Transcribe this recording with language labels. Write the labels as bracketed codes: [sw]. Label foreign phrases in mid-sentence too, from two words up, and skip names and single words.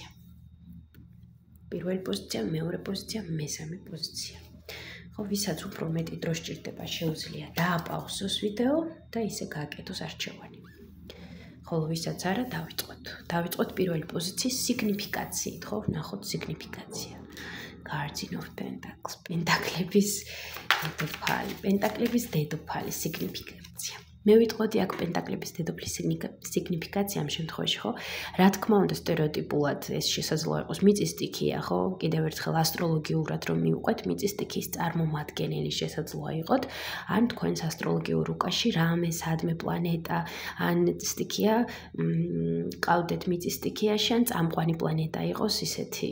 [ka] პირველი პოზიცია, მეორე პოზიცია, მესამე პოზიცია. ხო, ვისაც უფრო მეტი დრო სჭირდება, შეუძლია დააპაუზოს ვიდეო და ისე გააკეთოს არჩევანი. ხოლო ვისაც არა, დავიწყოთ პირველი პოზიციის სიგნიფიკაციით, ხო? ნახოთ სიგნიფიკაცია. [en] Guardian of Pentacles, [ka] პენტაკლების დედოფალი სიგნიფიკაცია. მე ვიტყოდი აქ პენტაკლების დედოფლის სიგნიფიკაცია ამ შემთხვევაში, ხო? რა თქმა უნდა, სტერეოტიპულად ეს შესაძლოა იყოს მიწის სტიქია, ხო? კიდევ ერთხელ ასტროლოგიურად რომ მივყვეთ, მიწის სტიქიის წარმომადგენელი შესაძლოა იყოთ, ან თქვენს ასტროლოგიურ უკაში რამე სადმე პლანეტა, ან სტიქია, ყავდეთ მიწის სტიქიაში, ან წამყვანი პლანეტა იყოს ისეთი.